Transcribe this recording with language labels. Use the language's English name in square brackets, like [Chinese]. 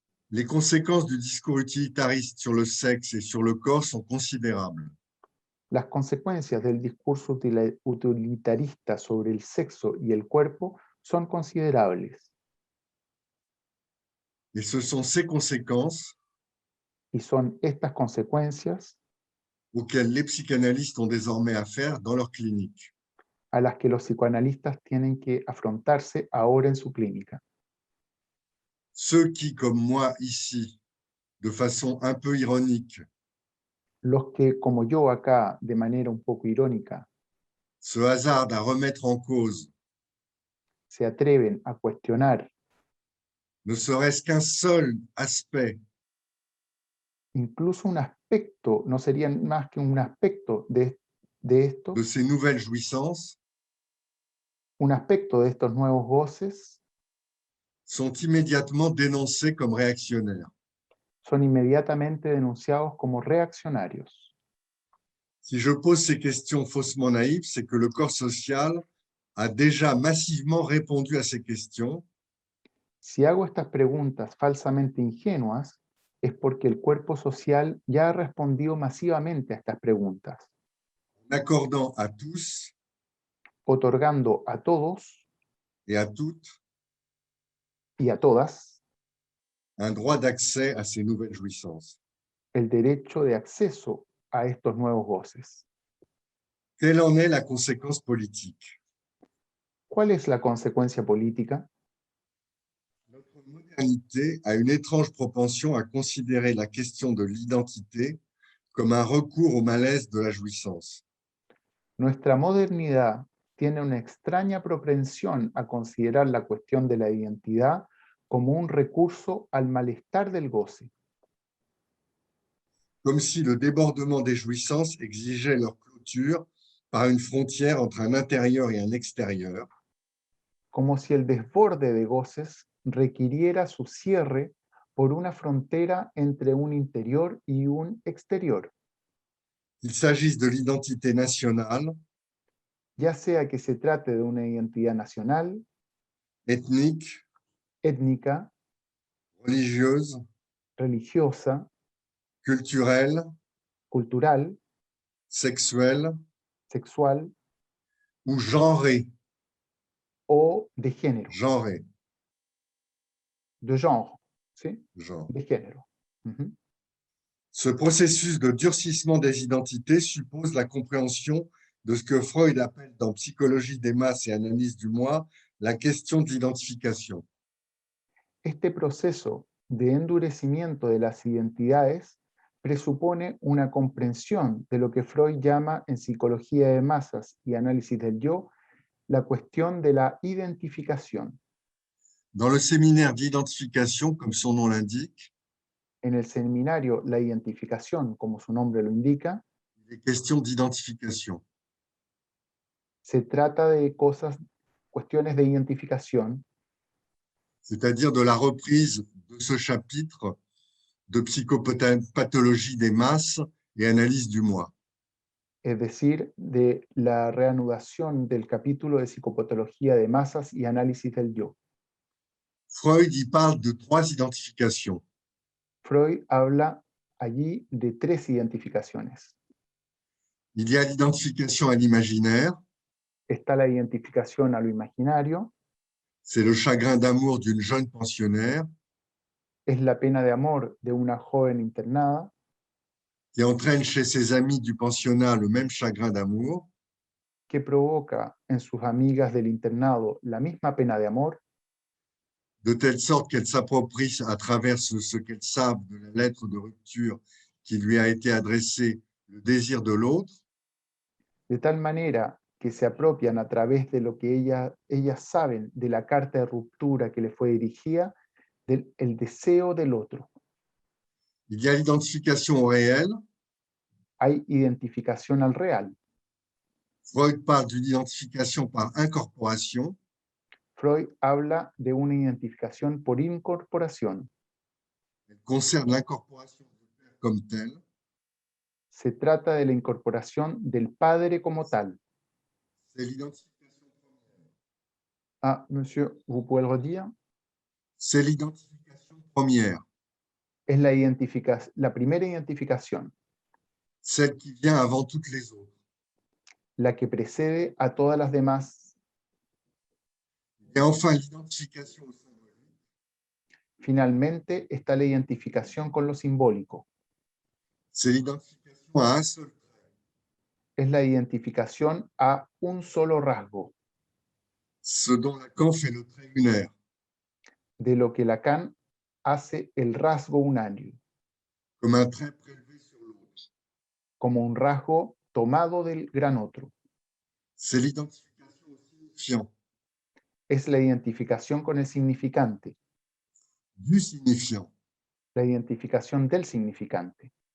[French] Les conséquences du discours utilitariste sur le sexe et sur le corps sont considérables. [Spanish] Las consecuencias del discurso utilitarista sobre el sexo y el cuerpo son considerables, [French] Et ce sont ces conséquences [Spanish] y son estas consecuencias [French] auxquelles les psychanalystes ont désormais affaire dans leur clinique. [Spanish] a las que los psicoanalistas tienen que afrontarse ahora en su clínica. [French] Ceux qui, comme moi ici, de façon un peu ironique, [Spanish] Los que, como yo acá, de manera un poco irónica, [French] se hasardent à remettre en cause [Spanish] se atreven a cuestionar [French] ne serait-ce qu'un seul aspect [Spanish] incluso un aspecto, no sería más que un aspecto de esto, [French] de ces nouvelles jouissances, [Spanish] un aspecto de estos nuevos goces, [French] sont immédiatement dénoncés comme réactionnaires. [Spanish] son inmediatamente denunciados como reaccionarios. [French] Si je pose ces questions faussement naïves, c'est que le corps social a déjà massivement répondu à ces questions [Spanish] Si hago estas preguntas falsamente ingenuas, es porque el cuerpo social ya ha respondido masivamente a estas preguntas, [French] en accordant à tous [Spanish] otorgando a todos [French] et à toutes [Spanish] y a todas [French] un droit d'accès à ces nouvelles jouissances. [Spanish] el derecho de acceso a estos nuevos goces. [French] Quelle en est la conséquence politique? [Spanish] ¿Cuál es la consecuencia política? [French] Notre modernité a une étrange propension à considérer la question de l'identité comme un recours au malaise de la jouissance. [Spanish] Nuestra modernidad tiene una extraña propensión a considerar la cuestión de la identidad como un recurso al malestar del goce, [French] Comme si le débordement des jouissances exigeait leur clôture par une frontière entre un intérieur et un extérieur, [Spanish] como si el desborde de goces requiriera su cierre por una frontera entre un interior y un exterior, [French] qu'il s'agisse de l'identité nationale, [Spanish] ya sea que se trate de una identidad nacional, [French] ethnique, [Spanish] étnica, [French] religieuse, [Spanish] religiosa, [French] culturelle, [Spanish] cultural, [French] sexuelle [Spanish] sexual [French] ou genrée. [Spanish] o de género, [French] Genrée, de genre, ¿sí? genre. [Spanish] De género. Ujú. [French] Ce processus de durcissement des identités suppose la compréhension de ce que Freud appelle dans Psychologie des masses et analyse du moi la question de l'identification. [Spanish] Este proceso de endurecimiento de las identidades presupone una comprensión de lo que Freud llama en psicología de masas y análisis del yo, la cuestión de la identificación. [French] Dans le séminaire d'identification, comme son nom l'indique, [Spanish] En el seminario La identificación, como su nombre lo indica, [French] il est question d'identification. [Spanish] se trata de cuestiones de identificación, [French] C'est-à-dire de la reprise de ce chapitre de psychopathologie des masses et analyse du moi. [Spanish] es decir, de la reanudación del capítulo de psicopatología de masas y análisis del yo. [French] Freud y parle de trois identifications. [Spanish] Freud habla allí de tres identificaciones. [French] Il y a l'identification à l'imaginaire, [Spanish] Está la identificación a lo imaginario, [French] c'est le chagrin d'amour d'une jeune pensionnaire [Spanish] es la pena de amor de una joven internada [French] qui entraîne chez ses amis du pensionnat le même chagrin d'amour, [Spanish] que provoca en sus amigas del internado la misma pena de amor, [French] de telle sorte qu'elle s'approprie à travers ce qu'elles savent de la lettre de rupture qui lui a été adressée le désir de l'autre, [Spanish] de tal manera que se apropian a través de lo que ellas saben de la carta de ruptura que le fue dirigida, el deseo del otro. [French] il y a l'identification au réel. [Spanish] Hay identificación al real. [French] Freud parle d'une identification par incorporation. [Spanish] Freud habla de una identificación por incorporación. [French] Elle concerne l'incorporation du père comme tel. [Spanish] Se trata de la incorporación del padre como tal. [French] C'est l'identification première. Ah, monsieur, vous pouvez le redire? C'est l'identification première, [Spanish] Es la primera identificación, [French] celle qui vient avant toutes les autres. [Spanish] la que precede a todas las demás. [French] Et enfin, l'identification au symbolique, [Spanish] Finalmente está la identificación con lo simbólico. [French] c'est l'identification à un seul trait, [Spanish] Es la identificación a un solo rasgo, [French] ce dont Lacan fait le trait unaire. [Spanish] de lo que Lacan hace el rasgo unario, [French] Comme un trait prélevé sur l'autre. [Spanish] como un rasgo tomado del gran otro. [French] C'est l'identification au signifiant, [Spanish] Es la identificación con el significante, [French] du signifiant. [Spanish] la identificación del significante.